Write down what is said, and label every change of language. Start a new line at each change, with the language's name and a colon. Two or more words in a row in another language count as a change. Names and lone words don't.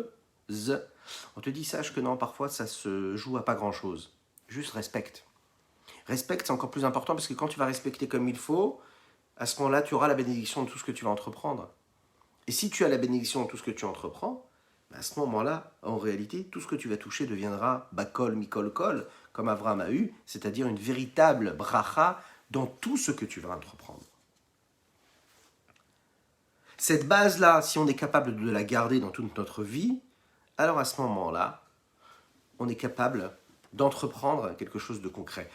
French: On te dit, sache que non, parfois, ça se joue à pas grand-chose. Juste respecte. Respecte, c'est encore plus important, parce que quand tu vas respecter comme il faut, à ce moment-là, tu auras la bénédiction de tout ce que tu vas entreprendre. Et si tu as la bénédiction de tout ce que tu entreprends, à ce moment-là, en réalité, tout ce que tu vas toucher deviendra
Hebrew: בכל, מכל, כל,
French: comme Avraham a eu, c'est-à-dire une véritable bracha dans tout ce que tu vas entreprendre. Cette base-là, si on est capable de la garder dans toute notre vie, alors à ce moment-là, on est capable d'entreprendre quelque chose de concret.